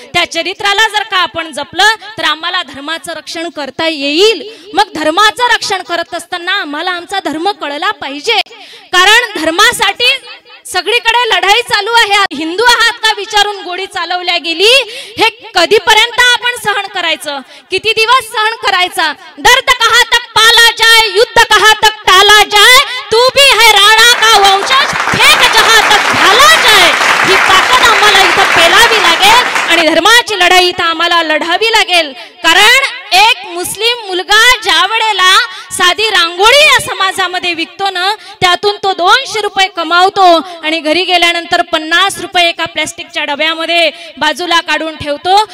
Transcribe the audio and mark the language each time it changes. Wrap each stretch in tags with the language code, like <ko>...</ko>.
<mr>त्या चरित्राला जर का आपण जपलं तर आम्हाला धर्माचं रक्षण करता येईल. मग धर्माचं रक्षण करत असताना आम्हाला आमचा धर्म कळला पाहिजे, कारण धर्मासाठी सगळीकडे लढाई चालू आहे. हिंदू आहात का विचारून गोळी चालवल्या गेली. हे कधीपर्यंत आपण सहन करायचं, किती दिवस सहन करायचा.</mr> <hi>दर्द कहाँ तक पाला जाए, युद्ध कहाँ तक टाला जाए, तू भी है राणा का वंशज, फेक जहाँ तक ढाला जाए.</hi> <mr>ही ताकद आम्हाला इथं पेलावी लागेल आणि धर्माची लढाई इथं आम्हाला लढावी लागेल. कारण एक मुस्लिम मुलगा ज्या वेळेला साधी रांगोळी या समाजामध्ये विकतो ना, त्यातून तो 200 रुपये कमावतो आणि घरी गेल्यानंतर 50 रुपये एका प्लास्टिकच्या डब्यामध्ये बाजूला काढून ठेवतो.</mr>